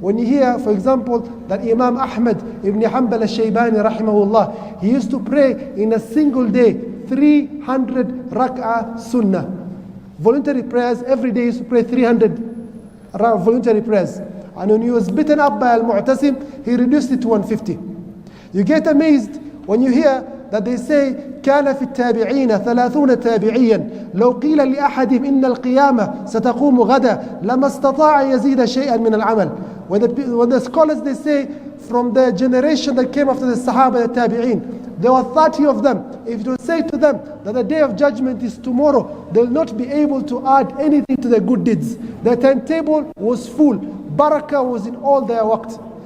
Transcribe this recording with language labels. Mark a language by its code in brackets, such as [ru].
[en] When you hear, for example, that Imam Ahmad ibn Hanbal al-Shaybani rahimahullah, he used to pray in a single day 300 rak'ah sunnah. Voluntary prayers, every day he used to pray 300 voluntary prayers. And when he was beaten up by Al-Mu'tasim, he reduced it to 150. [ar] You get amazed when you hear that they say, كان في التابعين 30 تابعيا لو قيل لأحدهم إن القيامة ستقوم غدا لما استطاع يزيد شيئا من العمل. [en] When the scholars, they say, from the generation that came after the Sahaba, the Tabi'een, there were 30 of them. If you would say to them that the Day of Judgment is tomorrow, they will not be able to add anything to their good deeds. Their timetable was full. Barakah was in all their waqt.